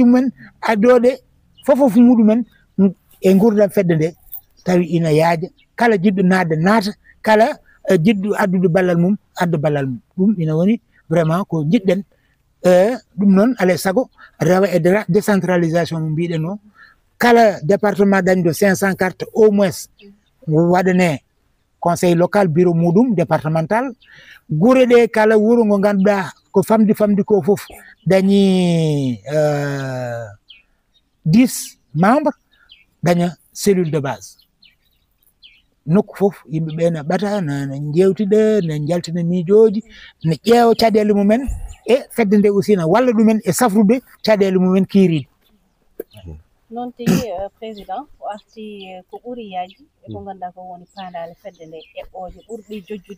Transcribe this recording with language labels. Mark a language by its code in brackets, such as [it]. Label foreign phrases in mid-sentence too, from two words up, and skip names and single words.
[ff] mumen addoɗe fofof muɗumen e gurdam fedde nde tawi ina yaaja kala jiɗɗo nadde naata kala jiɗɗo addude ballal mum adda ballal mum ɗum ina woni vraiment ko jiɗɗen ɗum noon alay saago rewa e décentralisation mo mbiɗen o kala département dañɗo 500 [fr] carte au moins [ff] waɗane [fr] conseil local bureau [ff] muɗum départemental guure ɗe kala wuuro ngo ganduɗa ko famdi ko fof dañi 10 membres daña [fr] cellule de base [ff] nokku fof yimɓeɓe ne ɓata ne jewtiɗa ne jaltina miijoji ne ƴeewa caɗele mumen e fedde nde aussi ne walla ɗumen e safrude caɗele mumen kiiriɗe noon tigi président o arti ko ɓuuri yaaji e ko ganduɗa ko woni pandale fedde nde eɓɓoje ɓurɗi jojjude